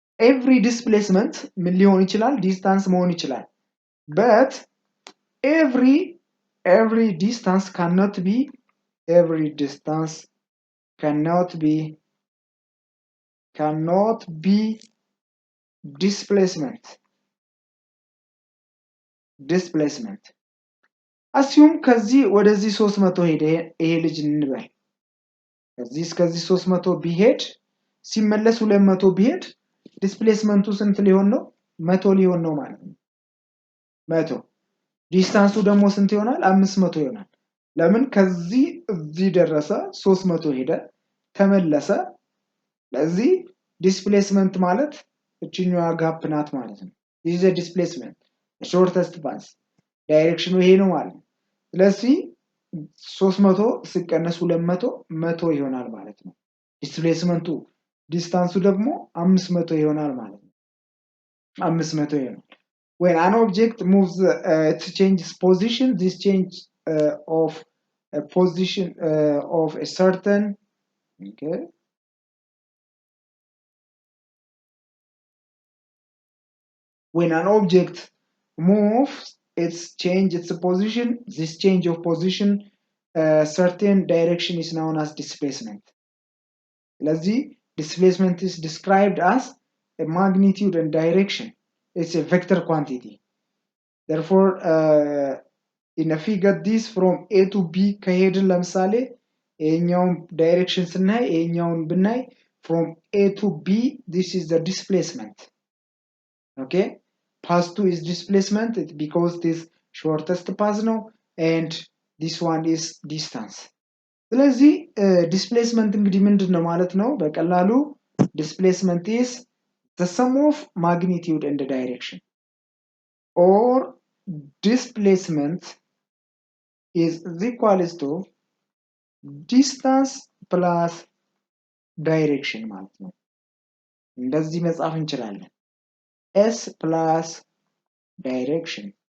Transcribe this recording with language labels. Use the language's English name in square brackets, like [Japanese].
[Amharic] Every displacement ምን ሊሆን ይችላል? ዲስታንስ መሆን ይችላል። [English] But every distance cannot be displacement. [Amharic] assume ከዚህ ወደዚህ 300 ሄደ ይሄ ልጅ እንበል። ከዚህ እስከዚህ 300 ቢሄድ ሲመለስ 200 ቢሄድ ዲስፕሌስመንቱ ስንት ሊሆን ነው? 100 ሊሆን ነው ማለት ነው። 100 ዲስታንሱ ደግሞ ስንት ይሆናል? 500 ይሆናል። ለምን? ከዚህ እዚህ ደረሰ 300 ሄደ ተመለሰ። ለዚህ ዲስፕሌስመንት ማለት እቺኛዋ ጋፕ ናት ማለት ነው። [English] this is a displacement, the shortest path. [Amharic] ዳይሬክሽኑ ይሄ ነው ማለት ነው። ስለዚህ 300 ሲቀነስ 200 100 ይሆናል ማለት ነው ዲስፕሌስመንቱ። ዲስታንሱ ደግሞ 500 ይሆናል ማለት ነው። 500 ይሆናል። [English] When an object moves, it changes position. This change of a position of a certain, okay. When an object moves, its position. This change of position, certain direction is known as displacement. Lastly, displacement is described as a magnitude and direction. It's a vector quantity. Therefore, in a figure this from A to B [Amharic] ከሄድን ለምሳሌ ይሄኛውን ዳይሬክሽን ስናይ ይሄኛውን ብናይ [English] from A to B, this is the displacement. Okay, path 2 is displacement because this shortest path [Amharic] ነው [English] and this one is distance. [Amharic] ስለዚህ displacement እንግዲህ ምንድነው ማለት ነው? በቀላሉ [English] displacement is the sum of magnitude and the direction, or displacement is equals to distance plus direction [Amharic] ማለት ነው። እንደዚህ መጻፍ እንችላለን። [English] s plus direction.